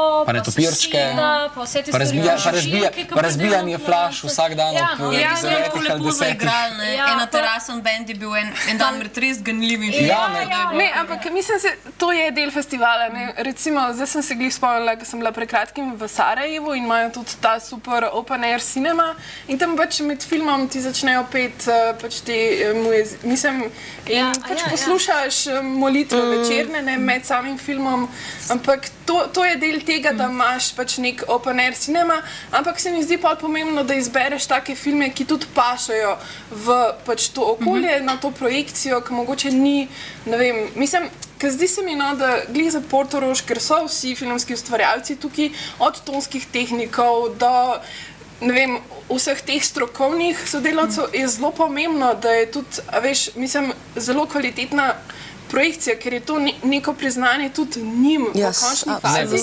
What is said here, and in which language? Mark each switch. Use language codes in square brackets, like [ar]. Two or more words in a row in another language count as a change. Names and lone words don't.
[sl] pa netopirčke, pa razbijanje flaš vsak dan ob 9 ali 10. Ena terasen band je bil en dan med res ganljivim filmom. Ne, ampak mislim se, to je del festivala. Recimo, zdaj sem se glih spomnila, ko sem bila pred kratkim v Sarajevu in imajo tudi ta super [en] open air cinema [sl] in tam pač med filmom ti začnejo pet pač te mislim, in pač poslušaš molitve večerne med samim filmom, ampak to je del tega, da imaš pač nek [en] open air cinema, [sl] ampak se mi zdi pa pomembno, da izbereš take filme, ki tudi pašajo v pač to okolje, na to projekcijo, ki mogoče ni, ne vem, mislim, ker zdi se mi, da glih za Portorož, ker so vsi filmski ustvarjalci tukaj, od tonskih tehnikov do, ne vem, vseh teh strokovnih sodelavcev, je zelo pomembno, da je tudi, veš, mislim, zelo kvalitetna projekcija, ker je to neko priznanje tudi njim v končni fazi.